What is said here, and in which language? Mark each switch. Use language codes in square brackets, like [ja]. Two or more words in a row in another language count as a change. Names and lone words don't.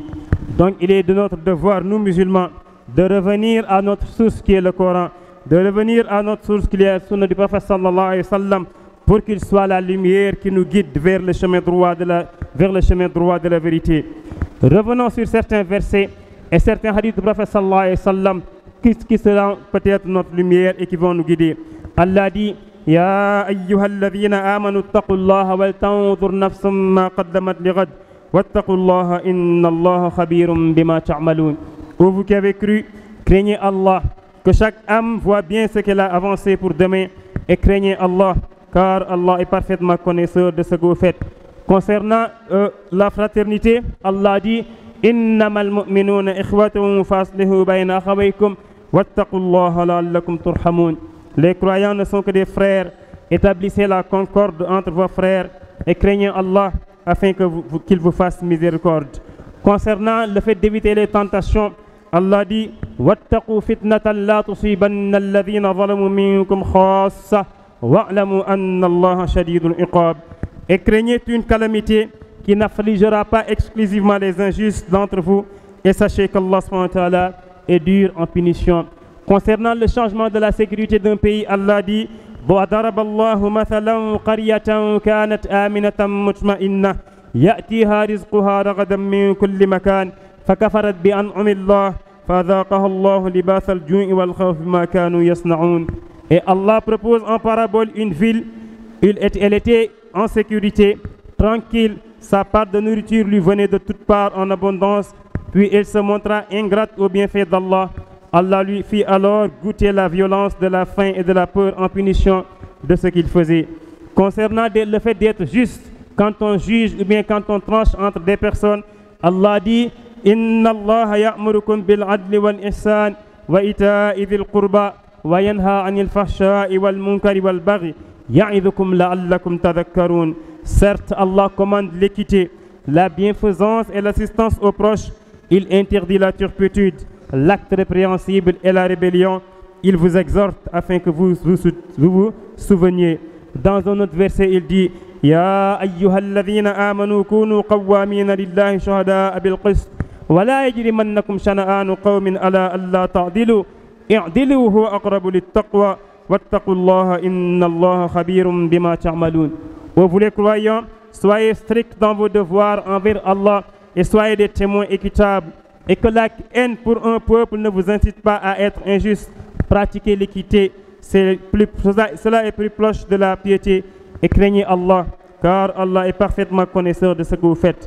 [fr] Donc il est de notre devoir, nous musulmans, de revenir à notre source qui est le Coran, de revenir à notre source qui est la sunna du prophète [ar] صلى الله عليه وسلم, [fr] pour qu'il soit la lumière qui nous guide vers le chemin droit de la vérité. Revenons sur certains versets et certains hadiths du prophète [ar] صلى الله عليه وسلم [fr] qui seront peut-être notre lumière et qui vont nous guider. Allah dit: [ar] يا أيها الذين آمنوا اتقوا الله ولتنظر نفس ما قدمت لغد واتقوا الله إن الله خبير بما تعملون. [fr] Ô vous qui avez cru, craignez Allah, que chaque âme voit bien ce qu'elle a avancé pour demain, et craignez Allah, car Allah est parfaitement connaisseur de ce que vous faites. Concernant la fraternité, Allah dit: [ar] إنما المؤمنون إخوة فأصلحوا بين أخويكم واتقوا الله لعلكم ترحمون. [fr] Les croyants ne sont que des frères, établissez la concorde entre vos frères et craignez Allah afin qu'il vous fasse miséricorde. Concernant le fait d'éviter les tentations, Allah dit: [ar] واتقوا فتنة لا تصيبن الذين ظلموا منكم خاصة واعلموا أن الله شديد العقاب. [fr] Et craignez une calamité qui n'affligera pas exclusivement les injustes d'entre vous, et sachez qu'Allah [ar] سبحانه وتعالى [fr] est dur en punition. Concernant le changement de la sécurité d'un pays, Allah dit: [ar] وَضَرَبَ اللَّهُ مَثَلًا قَرْيَةً كَانَتْ آمِنَةً مُطْمَئِنَّةً يَأْتِيهَا رِزْقُهَا رَغَدًا مِنْ كُلِّ مَكَانٍ فَكَفَرَتْ بِأَنْعُمِ اللَّهِ فَذَاقَهَا اللَّهُ لِبَاسَ الْجُوعِ وَالْخَوْفِ بِمَا كَانُوا يَصْنَعُونَ. [fr] Et Allah propose en parabole une ville, elle était en sécurité, tranquille, sa part de nourriture lui venait de toutes parts en abondance, puis elle se montra ingrate aux bienfaits d'Allah. Allah lui fit alors goûter la violence de la faim et de la peur en punition de ce qu'il faisait. Concernant le fait d'être juste, quand on juge ou bien quand on tranche entre des personnes, Allah dit: [ar] إن الله يأمر بالعدل والإحسان وإيتاء ذي القربى وينهى عن الفحشاء والمنكر والبغي يعظكم لعلكم تذكرون. [fr] Certes, Allah commande l'équité, la bienfaisance et l'assistance aux proches. Il interdit la turpitude, l'acte répréhensible et la rébellion. Il vous exhorte afin que vous vous souveniez. Dans un autre verset, il dit: [ar] يا أيها الذين آمنوا كونوا قوامين لله شهداء بالقسط ولا يجرمنكم شنآن قوم على ألا تعدلوا اعدلوا هو أقرب للتقوى واتقوا الله إن الله خبير بما تعملون. [fr] Ô vous les croyants, soyez stricts dans vos devoirs envers Allah et soyez des témoins équitables. Et que la haine pour un peuple ne vous incite pas à être injuste. Pratiquez l'équité, cela est plus proche de la piété. Et craignez Allah, car Allah est parfaitement connaisseur de ce que vous faites.